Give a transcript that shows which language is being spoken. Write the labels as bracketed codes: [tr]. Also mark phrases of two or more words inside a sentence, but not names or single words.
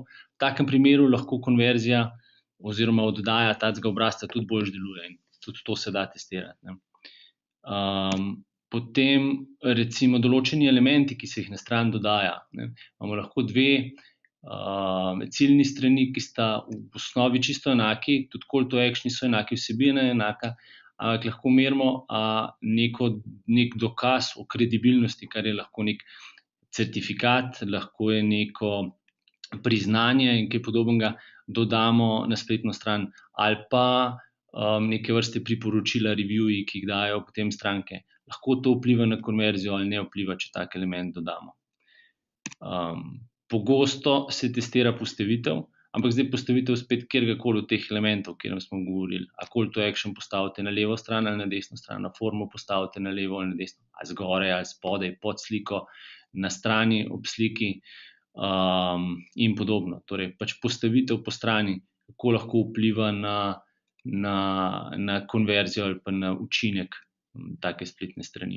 [sl] V takem primeru lahko konverzija oziroma oddaja takega obrazca tudi boljš deluje in tudi to se da testirati. Ne. Potem recimo določeni elementi, ki se jih na stran dodaja. Ne. Imamo lahko dve ciljni strani, ki sta v osnovi čisto enaki, tudi [en] call to action [sl] so enaki, vsebina je enaka, ampak lahko merimo nek dokaz o kredibilnosti, kar je lahko nek certifikat, lahko je neko priznanje in kaj podobnega, dodamo na spletno stran, ali pa neke vrste priporočila, reviewji, ki jih dajo potem stranke. Lahko to vpliva na konverzijo ali ne vpliva, če tak element dodamo. Pogosto se testira postavitev, ampak zdaj postavitev spet kjerkoli od teh elementov, o katerem smo govorili. A [en] call to action [sl] postavite na levo stran ali na desno stran, a formo postavite na levo ali na desno, ali zgoraj ali spodaj, pod sliko, na strani, ob sliki in podobno. Torej, pač postavitev po strani, kako lahko vpliva na konverzijo ali pa na učinek take spletne strani.